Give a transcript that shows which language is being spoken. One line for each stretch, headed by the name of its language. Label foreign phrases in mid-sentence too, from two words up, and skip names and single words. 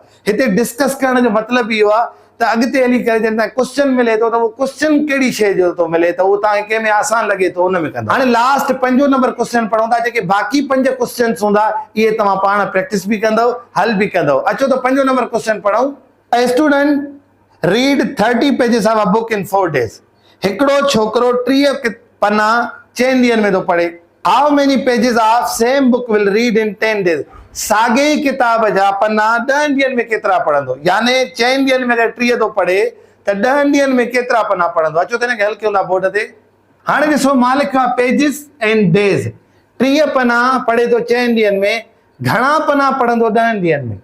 Sindhi: हिते डिस्कस करण जो मतिलबु इहो आहे त अॻिते हली करे जॾहिं तव्हां क्वेश्चन मिले थो, त उहो क्वेश्चन कहिड़ी शइ जो थो मिले, त उहो तव्हांखे कंहिं में आसान लॻे थो उन में कंदा। हाणे लास्ट 5
English: number question
Sindhi: पढ़ूं था। जेके बाक़ी 5 क्वेश्चन्स हूंदा इहे तव्हां पाण प्रैक्टिस बि कंदव, हल बि कंदव। अचो त 5
English: number question
Sindhi: पढ़ूं।
English: A student read 30 pages of a book in 4 days।
Sindhi: हिकिड़ो छोकिरो 30 पन्ना 4 ॾींहंनि में थो पढ़े।
English: how many pages of same book will read in 10.
Sindhi: साॻे ई किताब जा पन्ना 10 ॾींहंनि में केतिरा पढ़ंदो? यानी 4 ॾींहंनि में अगरि 30 थो पढ़े त 10 ॾींहंनि में केतिरा पन्ना पढ़ंदो? अचो त हिनखे हल कयूं था बोर्ड ते। हाणे ॾिसो मां लिखियो आहे
English: pages and days.
Sindhi: 30 पन्ना पढ़े थो 4 ॾींहंनि में, घणा पन्ना पढ़ंदो 10 ॾींहंनि में?